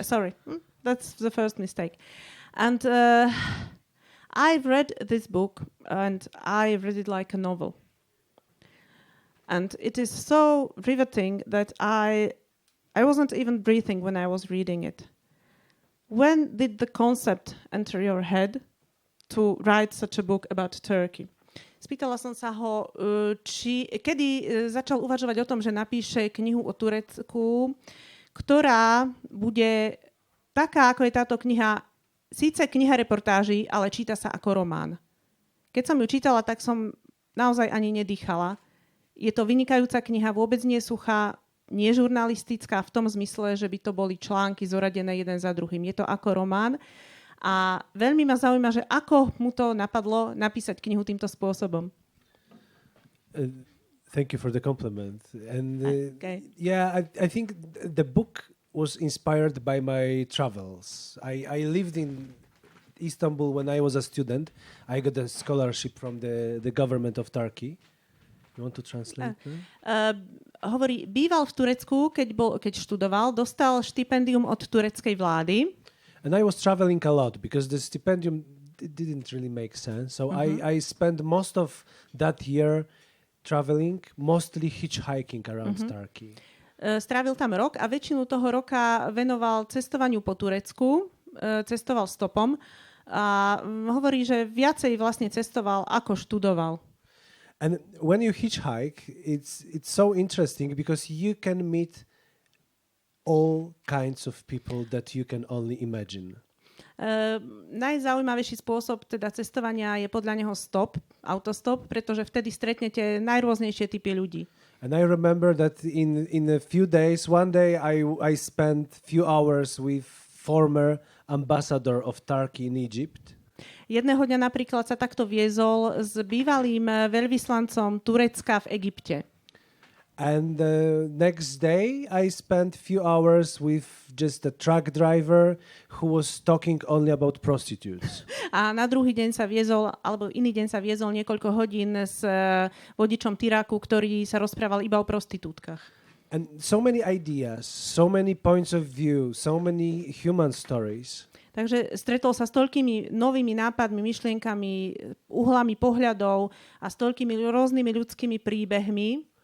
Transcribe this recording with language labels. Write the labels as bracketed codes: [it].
[en] Sorry, that's the first mistake. And I've read this book and I read it like a novel. And it is so riveting that I wasn't even breathing when I was reading it. When did the concept enter your head to write such a book about Turkey? [sk] Spýtala som sa ho, kedy začal uvažovať o tom, že napíše knihu o Turecku, ktorá bude taká, ako je táto kniha, síce kniha reportáží, ale číta sa ako román. Keď som ju čítala, tak som naozaj ani nedýchala. Je to vynikajúca kniha, vôbec nie suchá, nie žurnalistická v tom zmysle, že by to boli články zoradené jeden za druhým. Je to ako román. A veľmi ma zaujíma, že ako mu to napadlo napísať knihu týmto spôsobom. [en] Thank you for the compliment. And okay. Yeah, I think the book was inspired by my travels. I lived in Istanbul when I was a student. I got a scholarship from the government of Turkey. You want to translate? [sk] Hovorí, býval v Turecku, keď študoval, dostal štipendium od tureckej vlády. [en] And I was traveling a lot because the stipendium didn't really make sense. So I spent most of that year traveling, mostly hitchhiking around Turkey. [sk] Strávil tam rok a väčšinu toho roka venoval cestovaniu po Turecku. Cestoval stopom a hovorí, že viacej vlastne cestoval, ako študoval. [en] And when you hitchhike, it's so interesting because you can meet all kinds of people that you can only imagine. [sk] Najzaujímavejší spôsob teda cestovania je podľa neho autostop, pretože vtedy stretnete najrôznejšie typy ľudí. [en] And I remember that in a few days, one day I spent few hours with former ambassador of Turkey in Egypt. [sk] Jedného dňa napríklad sa takto viezol s bývalým veľvyslancom Turecka v Egypte. [en] And the next day I spent few hours with just a truck driver who was talking only about prostitutes. [sk] A na druhý deň sa viezol, alebo iný deň sa viezol niekoľko hodín s vodičom Tyraku, ktorý sa rozprával iba o prostitútkach. [en] And so many ideas, so many points of view, so many human stories. [sk] Takže stretol sa s toľkými novými nápadmi, myšlienkami, uhlami pohľadov a s toľkými rôznymi ľudskými príbehmi.